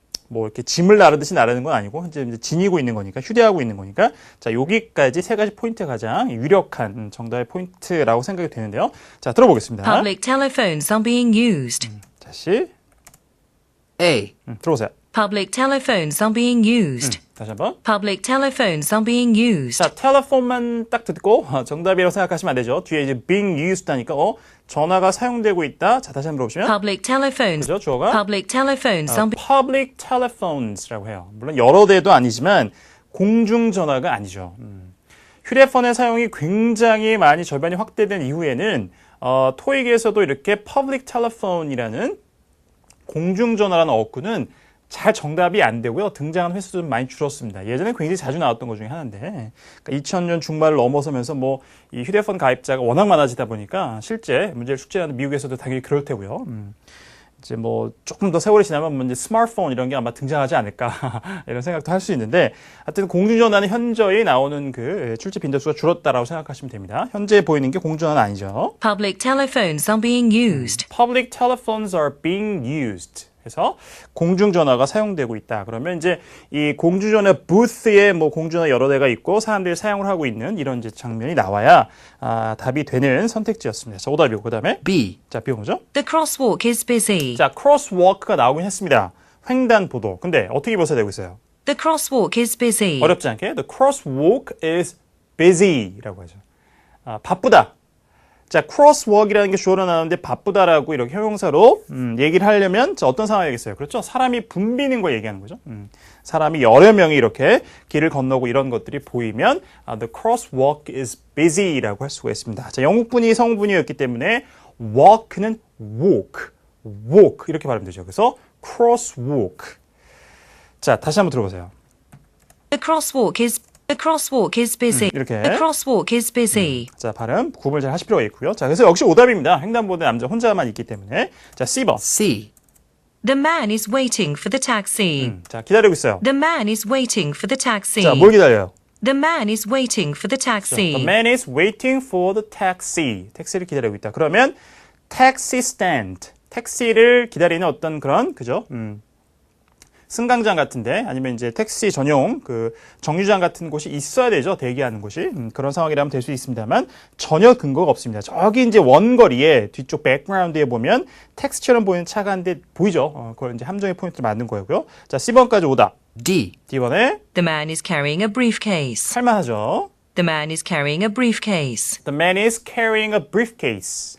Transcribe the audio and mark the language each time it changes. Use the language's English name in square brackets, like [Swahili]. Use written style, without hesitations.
[Korean] 이렇게 짐을 나르듯이 나르는 건 아니고, 이제 지니고 있는 거니까, 휴대하고 있는 거니까. 자, 여기까지 3가지 포인트가 가장 유력한 정답의 포인트라고 생각이 되는데요. 자, 들어보겠습니다. [English] Public telephones are being used. [Korean] 다시. [English] A. [Korean] 들어보세요. [English] Public telephones are being used. [Korean] 다시 한번. [English] Public telephones are being used. [Korean] 자, 텔레폰만 딱 듣고 정답이라고 생각하시면 안 되죠. 뒤에 이제 being used 하니까, 전화가 사용되고 있다. 자, 다시 한번 물어보시면. [English] Public telephones. [Korean] 그죠, 주어가? [English] Public telephones are [Korean] public telephones라고 해요. 물론 여러 대도 아니지만 공중전화가 아니죠. 휴대폰의 사용이 굉장히 많이 절반이 확대된 이후에는 토익에서도 이렇게 public telephone이라는 공중전화라는 어구는 잘 정답이 안 되고요. 등장하는 횟수도 좀 많이 줄었습니다. 예전에 굉장히 자주 나왔던 것 중에 하나인데, 그러니까 2000년 중반을 넘어서면서 이 휴대폰 가입자가 워낙 많아지다 보니까 실제 문제를 숙제하는 미국에서도 당연히 그럴 테고요. 이제 조금 더 세월이 지나면 이제 스마트폰 이런 게 아마 등장하지 않을까 이런 생각도 할 수 있는데, 하여튼 공중전화는 현저히 나오는 그 출제 빈도수가 줄었다라고 생각하시면 됩니다. 현재 보이는 게 공중전화는 아니죠. [English] Public telephones are being used. Public telephones are being used. [Korean] 그래서 공중전화가 사용되고 있다. 그러면 이제 이 공중전화 부스에 공중전화 여러 대가 있고 사람들이 사용을 하고 있는 이런 이제 장면이 나와야 답이 되는 선택지였습니다. 자, 오답이고 그다음에 [English] B. [Korean] 자, B가 뭐죠? [English] The crosswalk is busy. [Korean] 자, crosswalk가 나오긴 했습니다. 횡단보도. 근데 어떻게 묘사되고 있어요? [English] The crosswalk is busy. [Korean] 어렵지 않게 [English] the crosswalk is busy [Korean] 라고 하죠. 바쁘다. 자, crosswalk이라는 게 주어로 나오는데 바쁘다라고 이렇게 형용사로 얘기를 하려면 어떤 상황이겠어요? 그렇죠? 사람이 붐비는 걸 얘기하는 거죠. 사람이 여러 명이 이렇게 길을 건너고 이런 것들이 보이면 [English] the crosswalk is busy [Korean] 라고 할 수가 있습니다. 자, 영국분이 성분이었기 때문에 walk는 walk 이렇게 발음되죠. 그래서 crosswalk. 자, 다시 한번 들어보세요. [English] The crosswalk is busy. [Korean] 이렇게. [English] The crosswalk is busy. [Korean] 자, 발음 구분을 잘 하실 필요가 있고요. 자, 그래서 역시 오답입니다. 횡단보도에 남자 혼자만 있기 때문에. 자, C번. [English] C. The man is waiting for the taxi. [Korean] 자, 기다리고 있어요. [English] The man is waiting for the taxi. [Korean] 자, 뭘 기다려요? [English] The man is waiting for the taxi. The man is waiting for the taxi. [Korean] 택시를 기다리고 있다. [English] 그러면 taxi stand. [Korean] 택시를 기다리는 어떤 그런 그죠? 승강장 같은데 아니면 이제 택시 전용 그 정류장 같은 곳이 있어야 되죠. 대기하는 곳이. 그런 상황이라면 될 수 있습니다만 전혀 근거가 없습니다. 저기 이제 원거리에 뒤쪽 백그라운드에 보면 택시처럼 보이는 차가 한 대 보이죠. 그걸 이제 함정의 포인트를 만든 거고요. 자, C번까지 오다. [English] D. [Korean] D번에 [English] The man is carrying a briefcase. [Korean] 할만하죠. [English] The man is carrying a briefcase. The man is carrying a briefcase.